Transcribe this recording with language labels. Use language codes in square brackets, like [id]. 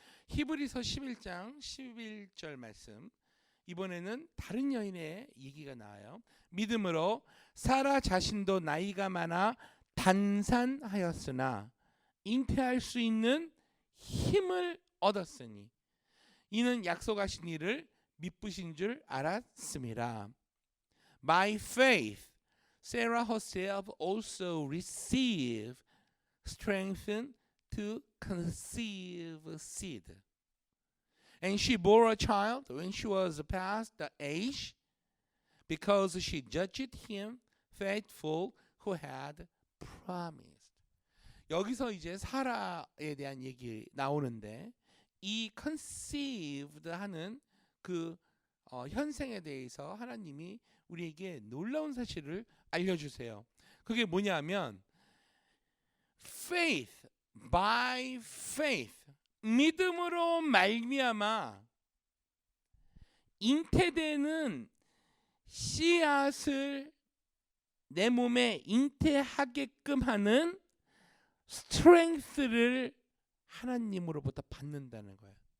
[ko] 히브리서 11장 11절 말씀, 이번에는 다른 여인의 얘기가 나와요. 믿음으로 사라 자신도 나이가 많아 단산하였으나 잉태할 수 있는 힘을 얻었으니 이는 약속하신 이를 미쁘신 줄 알았음이라. [en] By faith Sarah herself also received strength to conceive seed. And she bore a child when she was past the age, because she judged him faithful who had promised. [ko] 여기서 이제 사라에 대한 얘기 나오는데 이 conceived 하는 그 현생에 대해서 하나님이 우리에게 놀라운 사실을 알려주세요. 그게 뭐냐면 [en] faith, by faith, [ko] 믿음으로 말미암아 잉태되는 씨앗을 내 몸에 잉태하게끔 하는 스트렝스를 하나님으로부터 받는다는 거예요.